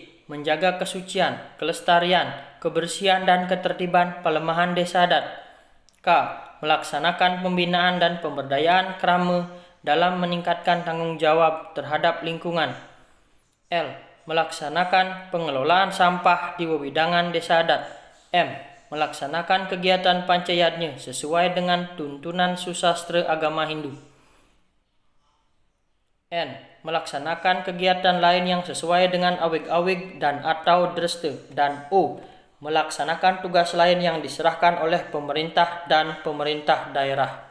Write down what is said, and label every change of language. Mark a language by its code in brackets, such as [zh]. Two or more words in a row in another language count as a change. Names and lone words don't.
[id] Menjaga kesucian, kelestarian, kebersihan, dan ketertiban pelemahan desa adat. K. Melaksanakan pembinaan dan pemberdayaan kerama dalam meningkatkan tanggung jawab terhadap lingkungan. L. Melaksanakan pengelolaan sampah di wewidangan desa adat. M. Melaksanakan kegiatan pancayatnya sesuai dengan tuntunan susastra agama Hindu. N. Melaksanakan kegiatan lain yang sesuai dengan awig-awig dan atau dreste. Dan O. Melaksanakan tugas lain yang diserahkan oleh pemerintah dan pemerintah daerah.